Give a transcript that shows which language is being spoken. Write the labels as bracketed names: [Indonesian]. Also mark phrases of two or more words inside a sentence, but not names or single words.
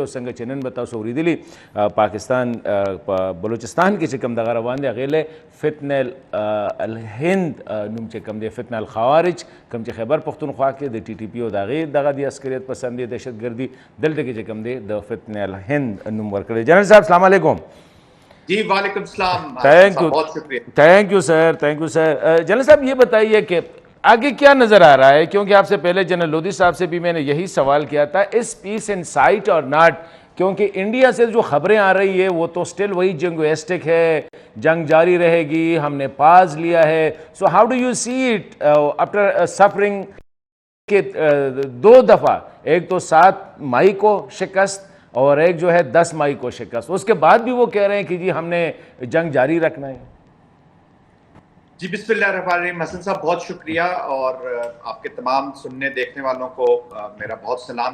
[Pashto] او څنګه چې نن به تاسو اورېدلي پاکستان په بلوچستان کې چې کوم دغه روان دی هغې له فتنه الهند نوم چې کوم دی، فتنه الخوارج کوم چې خیبر پښتونخوا کې د ټي ټي پي او د هغې دغه د عسکریت پسندي دهشتګردي دلته کې چې کوم دی د فتنه الهند نوم ورکړی. [Urdu] جنرل صاحب [Arabic] السلام علیکم. جی وعلیکم السلام. [English] thank you, [Urdu] بہت شکریہ. [English] thank you sir, thank you sir. [Urdu] جنرل صاحب یہ بتائیے کہ آگے کیا نظر آ رہا ہے، کیونکہ آپ سے پہلے جنرل لودھی صاحب سے بھی میں نے یہی سوال کیا تھا، [English] is peace in sight or not, [Urdu] کیونکہ انڈیا سے جو خبریں آ رہی ہے وہ تو سٹل وہی جنگوسٹک ہے، جنگ جاری رہے گی، ہم نے پاز لیا ہے. [English] so how do you see it after suffering [Urdu] کہ 2 دفعہ، ایک تو 7 مئی کو شکست اور ایک جو ہے 10 مئی کو شکست، اس کے بعد بھی وہ کہہ رہے ہیں کہ جی ہم نے جنگ جاری رکھنا ہے. جی بسم اللہ الرحمن الرحیم. حسن صاحب بہت شکریہ، اور آپ کے تمام سننے دیکھنے والوں کو میرا بہت سلام.